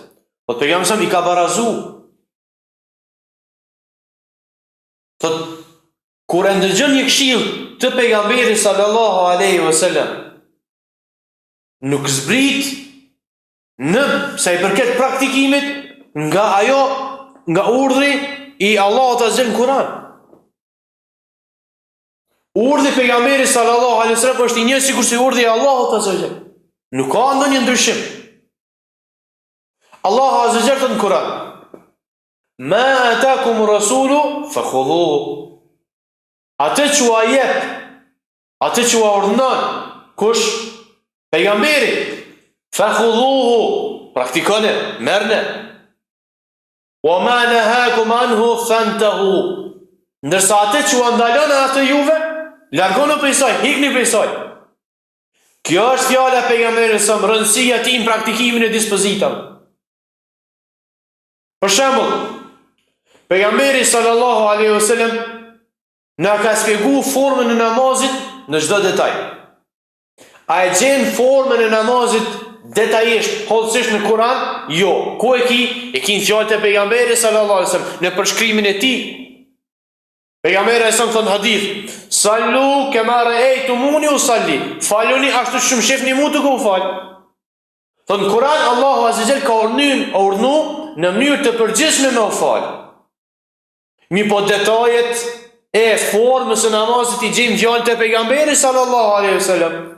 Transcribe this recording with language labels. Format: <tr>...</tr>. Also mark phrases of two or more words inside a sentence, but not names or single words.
<sq>Po pejgamberi i ka barazu. Thot kur e ndëgjon një këshill të pejgamberit</sq> <ar>صلى الله عليه وسلم,</ar> <sq>nuk zbrit në sa i përket praktikimit nga urdhri i Allahut azza në Kur'an. Urdhri i pejgamberit</sq> <ar>صلى الله عليه وسلم</ar> <sq>është i njëjtë sikur si urdhri i Allahut</sq> <ar>عز وجل.</ar> <sq>Nuk ka ndonjë ndryshim. Allahu</sq> <ar>عز وجل</ar> <sq>në Kur'an:</sq> <ar>"ما آتاكم الرسول فخذوه."</ar> <sq>Atë që ua jep, atë që ua urdhnon, kush? Pejgamberi. Fakhudhuhu, praktikone, merne.</sq> <ar>وما نهاكم عنه فانتهوا.</ar> <sq>Ndërsa atë që ua ndalon atë juve, largoni prej saj, hikni prej saj. Kjo është fjala e pejgamberit sa rëndësia e tij në praktikimin e dispozitave. Për shembull, pejgamberi</sq> <ar>صلى الله عليه وسلم</ar> <sq>na ka shpjegu formën e namazit në çdo detaj. A e gjen formën e namazit detajisht, hollësisht në Kur'an? Jo. Ku e ki? E ki në fjalët e pejgamberit</sq> <ar>صلى الله عليه وسلم,</ar> <sq>në përshkrimin e tij. Pejgamberi sa thon hadith:</sq> <ar>"صلوا كما رأيتموني أصلي."</ar> <sq>Faluni ashtu që më shihni mua duke u fal. Thon Kur'an Allahu</sq> <ar>عز وجل</ar> <sq>ka urdhnu në mënyrë të përgjithshme me u fal. Mi po detajet e formës së namazit i gjejmë fjalët e pejgamberit</sq> <ar>صلى الله عليه وسلم.</ar>